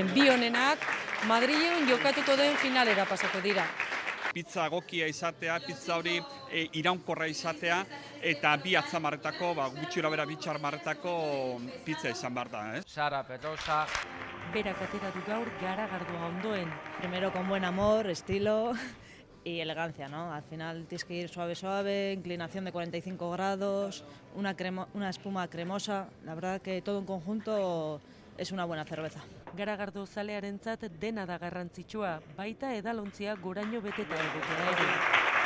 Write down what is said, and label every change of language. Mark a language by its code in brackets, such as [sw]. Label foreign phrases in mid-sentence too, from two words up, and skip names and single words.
[eu] Bi honenak Madrilen jokatuko den finalera pasako dira. Pizza egokia izatea, pizza hori iraunkorra izatea eta bi atzamarretako, gutxi bera 2 atzamarretako pizza izan behar da. Sara Petosa. Berak atera du gaur garagardoa ondoen. [es] Primero con buen amor, estilo y elegancia, ¿no? Al final tienes que ir suave, suave, inclinación de 45 grados, una espuma cremosa. La verdad que todo en conjunto es una buena cerveza. [eu] Garagardo zalearentzat dena da garrantzitsua, baita edalontzia goraino beteta egotea ere.